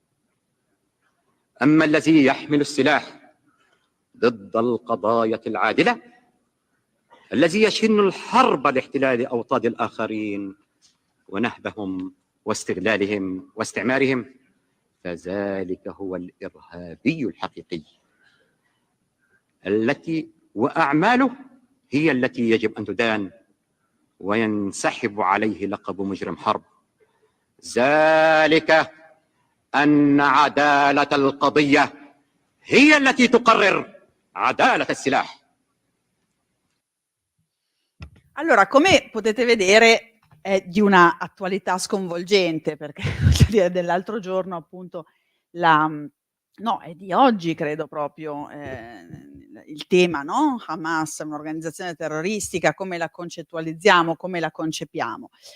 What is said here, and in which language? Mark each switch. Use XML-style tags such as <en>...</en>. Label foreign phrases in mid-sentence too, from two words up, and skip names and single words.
<ar>أما الذي يحمل السلاح ضد القضايا العادلة، الذي يشن الحرب لاحتلال أوطان الآخرين ونهبهم واستغلالهم واستعمارهم، فذلك هو الإرهابي الحقيقي، وأعماله هي التي يجب أن تدان وينسحب عليه لقب مجرم حرب. ذلك أن عدالة القضية هي التي تقرر عدالة السلاح.</ar> <it>Allora, come potete vedere, è di una attualità sconvolgente, perché voglio dire, dell'altro giorno appunto no, è di oggi credo proprio, il tema, no, Hamas, un'organizzazione terroristica, come la concettualizziamo, come la concepiamo.</it>